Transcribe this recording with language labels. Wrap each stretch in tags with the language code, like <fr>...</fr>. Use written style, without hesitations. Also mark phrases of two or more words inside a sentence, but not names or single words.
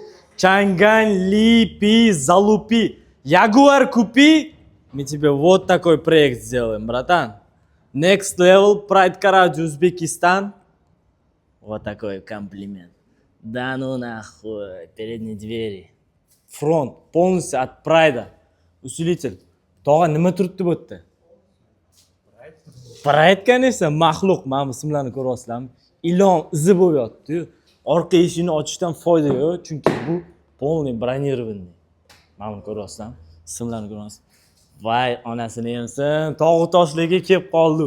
<ru>Чанган, Липи, Залупи, Ягуар купи, мы тебе вот такой проект сделаем, братан. Next Level, Pride Garage, Узбекистан. Вот такой комплимент. Да ну нахуй, передние двери. Фронт, полностью от Прайда.</ru> <uz>Усилитель. Тоға nima turibdi bu yerda? Pride, конечно, maxluq. Mana bu simlarni ko'ryapsizlarmi? Ilon izi bo'lib yotdi-yu. Orqa eshikni ochishdan foyda yo'q, chunki bu</uz> <ru>полный bronированный.</ru> <uz>Mana buni ko'ryapsizlarmi? Simlarni ko'ryapsiz. Voy, onasini yemsin, tog'u toshlarga kelib qoldi.</uz>